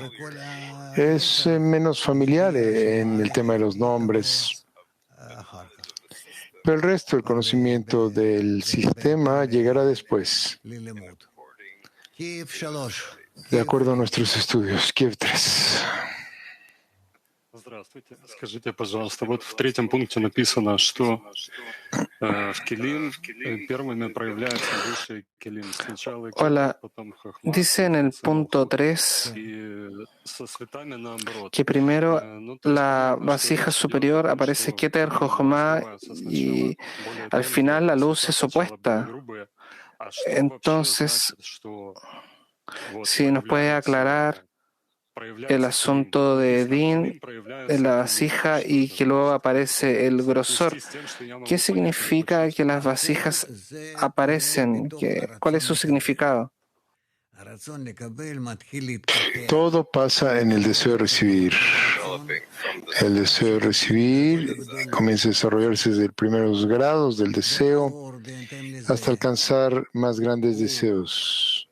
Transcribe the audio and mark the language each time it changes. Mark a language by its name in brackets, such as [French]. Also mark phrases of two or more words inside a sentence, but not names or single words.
[Spanish] Es menos familiar en el tema de los nombres. Pero el resto del conocimiento del sistema llegará después, de acuerdo a nuestros estudios. Kiev 3. [Russian] Здравствуйте. Скажите, пожалуйста, вот в третьем пункте написано, что в Келим первыми проявляются высшие Келим. Сначала Кетер, [Spanish] Hola, [Russian] потом Хахма, [Spanish] dice en el punto 3 [Russian] и со светами наоборот. [Spanish] que primero [Russian] Ну, то есть [Spanish] la [Russian] понятно, что [Spanish] vasija [Russian] речь идет о [Spanish] superior [Russian] том, [Spanish] aparece [Russian] что [Spanish] Keter, [Russian] Келим [Spanish] Jochma [Russian] раскрываются сначала [Spanish] y [Russian] более [Spanish] al [Russian] тонкие, [Spanish] final [Russian] а [Spanish] la [Russian] после [Spanish] luz es [Russian] сначала более [Spanish] opuesta. [Russian] грубые. А что вообще [Spanish] Entonces, [Russian] значит, что вот [Spanish] si nos puede aclarar el [Russian] проявляется Келим? [Spanish] asunto de [Russian] Написано, в [Spanish] Din [Russian] Келим [Spanish] en [Russian] проявляются [Spanish] la [Russian] Келим. [Spanish] vasija [Russian] Что [Spanish] y [Russian] это [Spanish] que luego [Russian] значит? [Spanish] aparece el [Russian] В соответствии [Spanish] grosor. [Russian] с тем, что я [Spanish] ¿Qué [Russian] могу понять или [Spanish] significa que las [Russian] почувствовать. [Spanish] vasijas aparecen? ¿Cuál es su significado? Todo pasa en el deseo de recibir. El deseo de recibir comienza a desarrollarse desde los primeros grados del deseo hasta alcanzar más grandes deseos.